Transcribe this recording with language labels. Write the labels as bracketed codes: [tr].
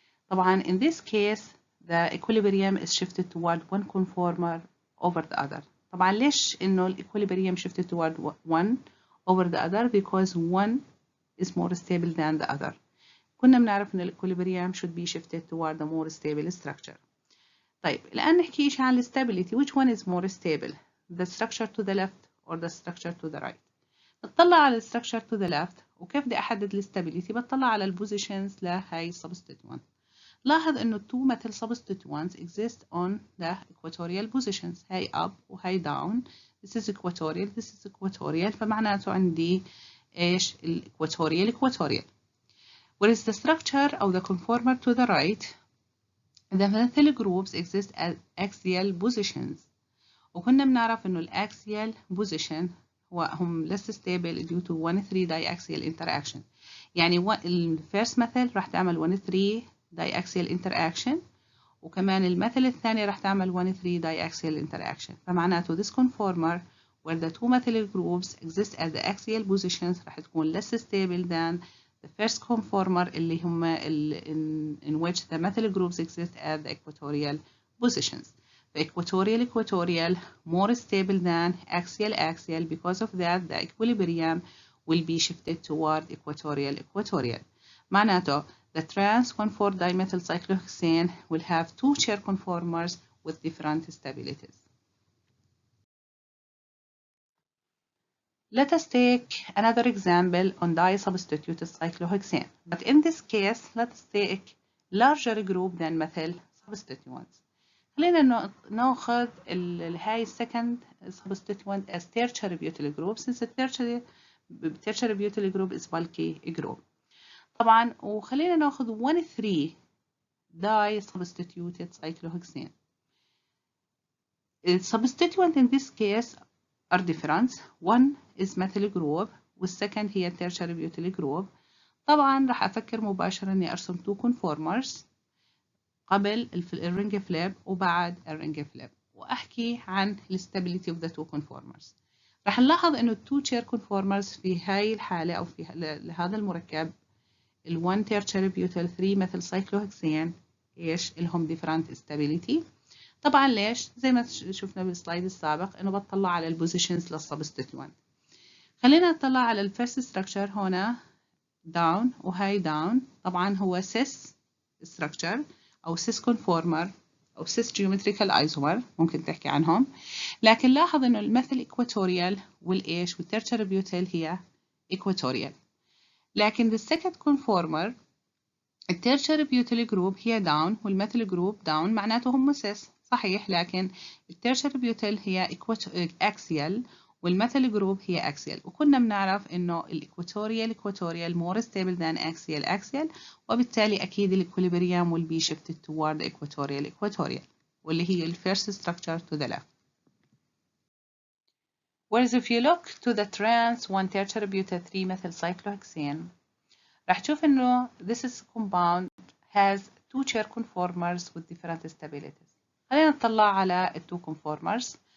[en] طبعا in this case the equilibrium is shifted toward one conformer over the other. [ar] طبعا ليش إنه [en] equilibrium shifted toward one over the other? Because one is more stable than the other. [ar] كنا بنعرف إن [en] equilibrium should be shifted toward the more stable structure. [ar] طيب الآن نحكي إيش عن stability. [en] Which one is more stable? The structure to the left or the structure to the right? [ar] بتطلع على [en] structure to the left [ar] وكيف بدي أحدد stability؟ بتطلع على البوزيشنز لهاي substituent. لاحظ إنه [en] two metal substituents exist on the equatorial positions. [ar] هاي up وهاي down. [en] This is equatorial. This is equatorial. [ar] فمعناته عندي إيش equatorial. [en] Whereas the structure of the conformer to the right, the methyl groups exist at axial positions. [ar] وكنا بنعرف إنه الأكسيال [en] position هم less stable due to 1,3 diaxial interaction. [ar] يعني [en] first methyl [ar] راح تعمل [en] 1,3 diaxial interaction [ar] وكمان المثل الثاني راح تعمل 1,3 diaxial interaction. فمعناته [en] this conformer where the two methyl groups exist at the axial positions [ar] راح تكون [en] less stable than the first conformer [ar] اللي هم [en] in which the methyl groups exist at the equatorial positions. The equatorial more stable than axial because of that the equilibrium will be shifted toward equatorial. [ar] معناته [en] the trans 1,4 dimethyl cyclohexane will have two chair conformers with different stabilities. Let us take another example on disubstituted cyclohexane. But in this case, let's take larger group than methyl substituents. [ar] خلينا ناخذ هاي [en] second substituent as tertiary butyl group since the tertiary butyl group is bulky group. [ar] طبعا وخلينا ناخذ [en] 1,3 disubstituted cyclohexane. The substituent in this case are different. One is methyl group والsecond هي tertiary butyl group. [ar] طبعا راح أفكر مباشرة إني أرسم [en] two conformers [ar] قبل الرينج فليب وبعد الرينج فليب وأحكي عن [en] stability of the two conformers. [ar] راح نلاحظ إنه [en] two chair conformers [ar] في هاي الحالة أو في هذا المركب ال 1 tertiary butyl 3 methyl cyclohexane إيش لهم [en] different stability. [ar] طبعا ليش؟ زي ما شفنا بالسلايد السابق إنه بطلع على البوزيشنز للسبستيتوينت. خلينا نطلع على الفيرست ستراكشر هنا down وهاي down. طبعا هو [en] cis structure [ar] أو [en] cis conformer [ar] أو [en] cis geometrical isomer [ar] ممكن تحكي عنهم. لكن لاحظ إنه المثل equatorial والإيش والtertiary butyl هي equatorial. لكن [en] the second conformer [ar] الtertiary butyl group هي down والmethyl group down معناته هم cis صحيح. [en] لكن الtertiary butyl هي axial والmethyl group هي axial [ar] وكنا بنعرف إنه [en] equatorial more stable than axial [ar] وبالتالي أكيد [en] equilibrium will be shifted toward the equatorial. [ar] واللي هي ال [en] first structure to the left. Whereas if you look to the trans 1 tertiary butyl 3 methyl cyclohexane [ar] راح تشوف إنه [en] this is compound has 2 chair conformers with different stabilities. [ar] خلينا نطلع على ال 2 conformers.